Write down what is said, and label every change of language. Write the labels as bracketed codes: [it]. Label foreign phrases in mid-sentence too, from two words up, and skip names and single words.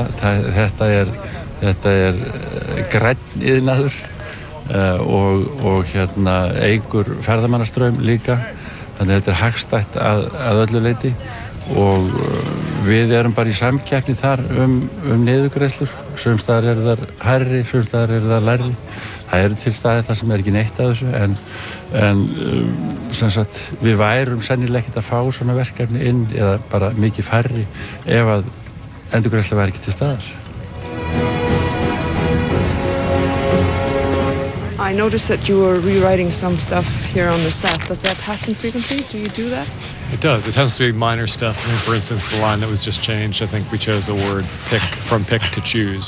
[is] Þetta er grænn iðnaður og eykur ferðamannastraum líka, þannig að þetta er hagstætt að öllu leyti og við erum bara í samkeppni þar niðurgreiðslur. Sums staðar eru þær hærri, sums staðar eru þær lægri. Það eru til staðir þar sem ekki neitt af þessu en sem sagt við værum sennilega ekkert að fá svona verkefni inn eða bara mikið færri ef að endurgreiðsla væri ekki til staðar. [en] I noticed that you were rewriting some stuff here on the set. Does that happen frequently? Do you do that? It does. It tends to be minor stuff. I mean, for instance, the line that was just changed, I think we chose the word pick to choose.